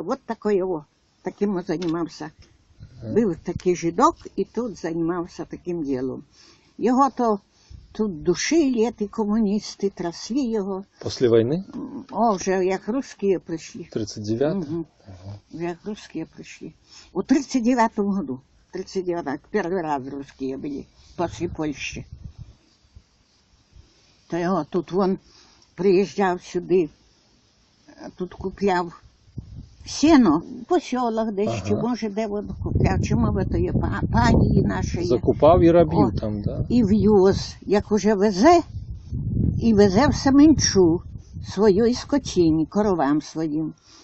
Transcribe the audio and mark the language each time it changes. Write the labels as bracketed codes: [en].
[uk] От таким він займався. Був такий жидок і тут займався таким ділом. Його то тут душили, ті комуністи, трясли його. Після війни? О, вже як русські прийшли. 39-м? Вже як русські прийшли. У 39-му году. [ru] 39-м, [uk] перший раз [ru] русские были, после Польши. [uk] То його тут він приїжджав сюди, тут купляв сено по селах десь, чи може де він купляв, чи може то є пані наші. Закупав і робив там, да? І в'юз, як уже везе, і везе в Семенчу свою скотині, коровам своїм.